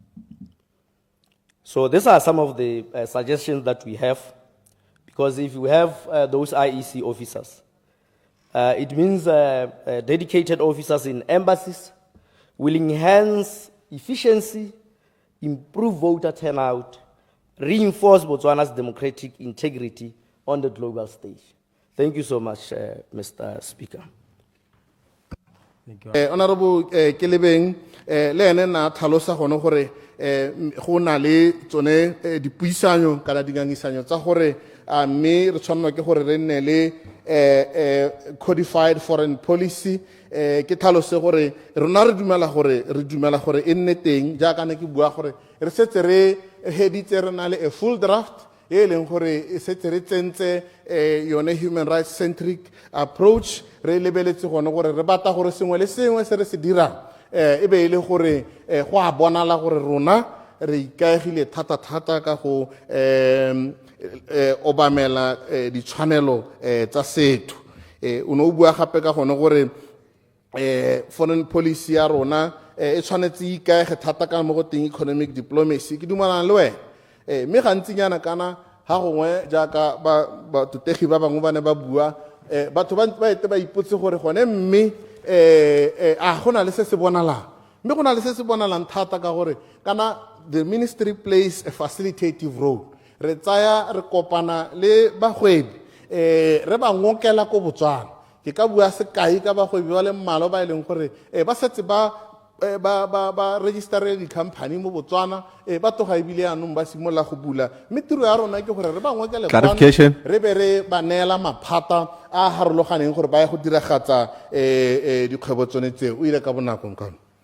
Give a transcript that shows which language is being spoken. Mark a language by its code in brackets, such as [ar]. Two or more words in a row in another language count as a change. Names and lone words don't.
[en] So these are some of the suggestions that we have, because if you have those IEC officers, it means dedicated officers in embassies will enhance efficiency, improve voter turnout, reinforce Botswana's democratic integrity on the global stage. Thank you so much, Mr. Speaker. Thank you. [tn] Honorable Kelebeng, le ene na tlhalosa gone gore go na le tsone dipuisano kana dingangisanyo tsa gore mme re tshwanela ke gore re nne le [en] codified foreign policy [tn] ke tlhalose gore rona re dumela gore e nne teng jaaka ne ke bua gore re setse re heditse re na le [en] a full draft [tn] e leng gore e setse re tsentse yone [en] human rights centric approach [tn] re lebeletse gone gore re bata gore sengwe le sengwe se re se dirang e be ile gore go a bonala gore rona re ikaegile thata ka go obamela ditshwanelo tsa setho o no bua gape ka gone gore [en] foreign policy [tn] ya rona e tshwanetse e ikaege thata ka mo go teng [en] economic diplomacy [tn] ke dumelana le wena mme gantsinyana kana ha gongwe jaaka batotegi ba bangwe ba ne ba bua batho ba ete ba ipotse gore gone mme a go na le se se bonalang mme go na le se se bonalang thata ka gore kana [en] the ministry plays a facilitative role [tn] re tsaya re kopana le bagwebi re ba ngokela ko Botswana ke ka bua sekai ka bagwebi ba le mmalo ba ileng gore ba setse ba register di company mo Botswana ba toga ebile anong ba simola go bula mme tiro ya rona ke gore re ba ngokele re be re ba neela maphata a harologaneng gore ba ya go diragatsa dikgwebo tsone tseo o ile ka bonakong kana